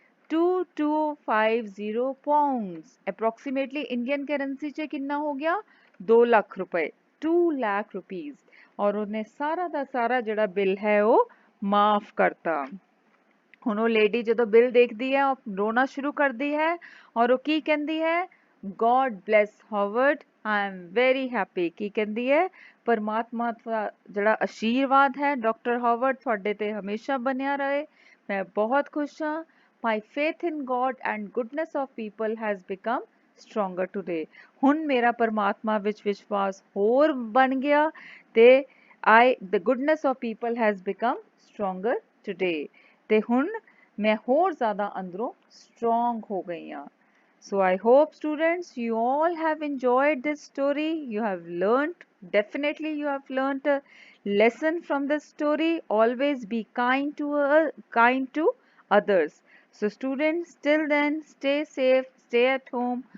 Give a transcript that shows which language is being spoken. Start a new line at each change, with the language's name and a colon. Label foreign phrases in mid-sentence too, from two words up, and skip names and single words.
Punjabi: 2250
English: pounds approximately Indian currency
Punjabi: 'ਚ ਕਿੰਨਾ ਹੋ ਗਿਆ 2 ਲੱਖ ਰੁਪਏ 2 ਲੱਖ ਰੁਪੀਸ ਔਰ ਉਹਨੇ ਸਾਰਾ ਦਾ ਸਾਰਾ ਜਿਹੜਾ ਬਿੱਲ ਹੈ ਉਹ ਮਾਫ ਕਰਤਾ ਹੁਣ ਉਹ ਲੇਡੀ ਜਦੋਂ ਬਿੱਲ ਦੇਖਦੀ ਹੈ ਉਹ ਰੋਣਾ ਸ਼ੁਰੂ ਕਰਦੀ ਹੈ ਔਰ ਉਹ ਕੀ ਕਹਿੰਦੀ ਹੈ
English: God bless Howard I am very happy
Punjabi: ਕੀ ਕਹਿੰਦੀ ਹੈ ਪਰਮਾਤਮਾ ਦਾ ਜਿਹੜਾ ਆਸ਼ੀਰਵਾਦ ਹੈ ਡਾਕਟਰ ਹਾਵਰਡ ਤੁਹਾਡੇ ਤੇ ਹਮੇਸ਼ਾ ਬਣਿਆ ਰਹੇ ਮੈਂ ਬਹੁਤ ਖੁਸ਼ ਹਾਂ
English: My faith in God and goodness of people has become stronger today
Punjabi: ਹੁਣ ਮੇਰਾ ਪਰਮਾਤਮਾ ਵਿੱਚ ਵਿਸ਼ਵਾਸ ਹੋਰ ਬਣ ਗਿਆ ਤੇ
English: the goodness of people has become stronger today
Punjabi: ਤੇ ਹੁਣ ਮੈਂ ਹੋਰ ਜ਼ਿਆਦਾ ਅੰਦਰੋਂ strong ਹੋ ਗਈ ਹਾਂ
English: So I hope students you all have enjoyed this story. You have learnt, definitely you have learnt a lesson from this story. Always be kind to others. So students, till then, stay safe, stay at home.